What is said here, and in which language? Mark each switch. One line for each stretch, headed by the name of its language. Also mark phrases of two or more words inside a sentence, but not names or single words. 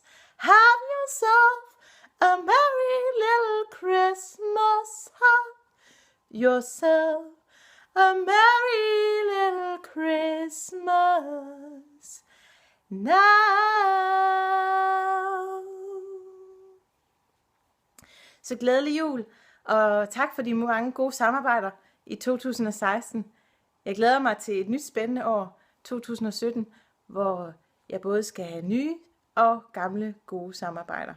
English: Have yourself a merry little Christmas. Have yourself a merry little Christmas now.
Danish: Så glædelig jul, og tak for de mange gode samarbejder i 2016. Jeg glæder mig til et nyt spændende år, 2017, hvor jeg både skal have nye og gamle gode samarbejder.